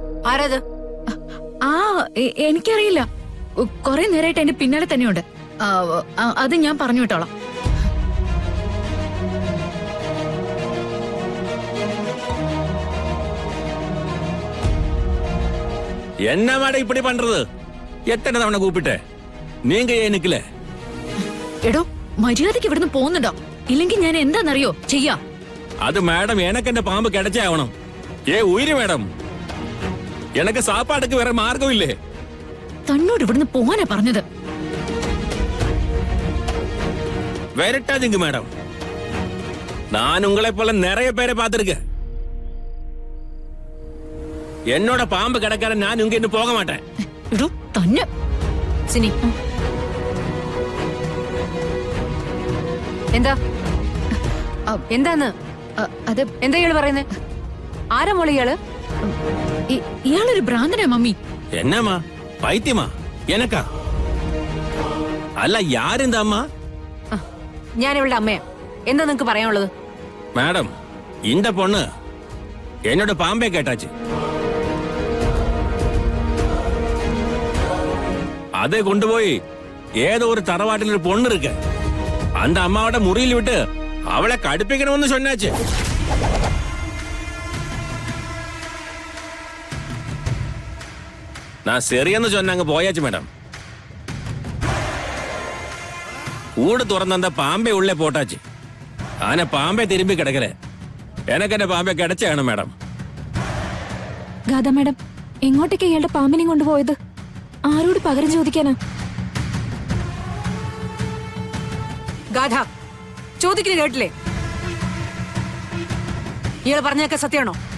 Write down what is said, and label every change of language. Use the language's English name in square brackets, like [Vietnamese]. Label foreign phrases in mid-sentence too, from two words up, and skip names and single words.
[Malayalam] ആരത്? എനിക്കറിയില്ല. കുറെ നേരമായിട്ട് എന്റെ പിന്നാലെ തന്നെയുണ്ട്. അത് ഞാൻ പറഞ്ഞു വിട്ടോളാം. [Tamil] என்ன மேடம் இப்படி பண்றது? எத்தனை தவணை கூப்பிட்டே? நீங்க ஏன் நிக்கல? [Malayalam] എടോ, മര്യാദയ്ക്ക് ഇവിടുന്ന് പോകുന്നുണ്ടോ? ഇല്ലെങ്കിൽ ഞാൻ എന്താണെന്നറിയോ ചെയ്യാ. [Tamil] அது மேடம் எனக்கு என்ன பாம்பு கிடைச்சே ஆகணும். உயிര് மேடம், எனக்கு சாப்பாடுக்கு வேற மார்க்கம் இல்லே. [Malayalam] തന്നോട് ഇവിടുന്ന് പോവാനാ പറഞ്ഞത്. [Tamil] விரட்டாதீங்க மேடம். நான் உங்களை போல நிறைய பேரை பார்த்திருக்கேன். என்னோட பாம்பு கிடக்கார நான் இங்க இன்னும் போக மாட்டேன். [Malayalam] എടോ തന്നെ. സിനി, എന്താ എന്താന്ന് അത് എന്താ ഇയാള് പറയുന്നേ? ആരാ മോളെ ഇയാള്? ഇയാളൊരു ഭ്രാന്തനാ മമ്മി. [Tamil] என்னம்மா பைத்தியமா? எனக்கா? அல்ல யார் இந்த அம்மா? [Malayalam] ഞാൻ ഇവളുടെ അമ്മയാ. എന്താ നിങ്ങക്ക് പറയാനുള്ളത്? [Tamil] மேடம், இந்த பொண்ணு என்னோட பாம்பே கேட்டாச்சு. அதை கொண்டு போய் ஏதோ ஒரு தரவாட்டில் ஒரு பொண்ணு இருக்கு, அந்த அம்மாவோட முறியில் விட்டு அவளை கடுப்பிக்கணும்னு சொன்னாச்சு. நான் சரியன்னு சொன்னாங்க, போயாச்சு மேடம். கூடு തുറന്ന அந்த பாம்பை உள்ளே போட்டாச்சு. ஆனா பாம்பே திரும்பி கிடக்கல. எனக்கு [Malayalam] എന്റെ പാമ്പെ കിടച്ചാണ് മാഡം. ഗാഥ മാഡം, എങ്ങോട്ടേക്ക് ഇയാളുടെ പാമ്പിനെ കൊണ്ടുപോയത്? ആരോട് പകരം ചോദിക്കാനാ? ഗാഥ, ചോദിക്കുന്നത് കേട്ടില്ലേ? ഇയാള് പറഞ്ഞൊക്കെ സത്യമാണോ?